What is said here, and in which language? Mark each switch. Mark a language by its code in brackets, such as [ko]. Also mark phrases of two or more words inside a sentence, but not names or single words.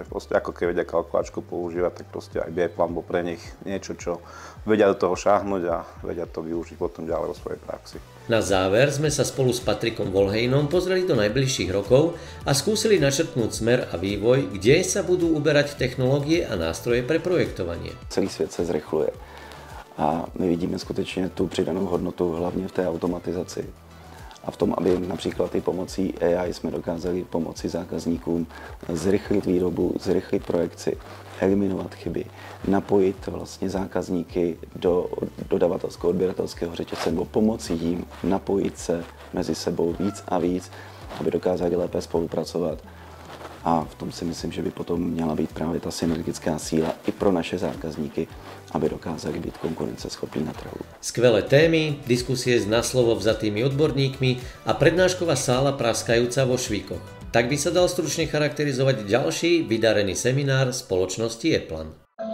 [sk] Proste ako keď vedia kalkulačku používať, tak proste aj Eplan bol pre nich niečo, čo vedia do toho šáhnuť a vedia to využiť potom ďalej vo svojej praxi. Na záver sme sa spolu s Patrikom Volheimom pozreli do najbližších rokov a skúsili načrtnúť smer a vývoj, kde sa budú uberať technológie a nástroje pre projektovanie. [cs] Celý svět se zrychluje. A my vidíme skutečně tu přidanou hodnotu hlavně v té automatizaci. A v tom, aby například i pomocí AI jsme dokázali pomoci zákazníkům zrychlit výrobu, zrychlit projekci, eliminovat chyby, napojit vlastně zákazníky do dodavatelského odběratelského řetězce nebo pomoci jim napojit se mezi sebou víc a víc, aby dokázali lépe spolupracovat. A v tom si myslím, že by potom měla být právě ta synergická síla i pro naše zákazníky, aby dokázali byť konkurenceschopní na trhu. [sk] Skvelé témy, diskusie s naslovo vzatými odborníkmi a prednášková sála praskajúca vo švíkoch. Tak by sa dal stručne charakterizovať ďalší vydarený seminár spoločnosti Eplan.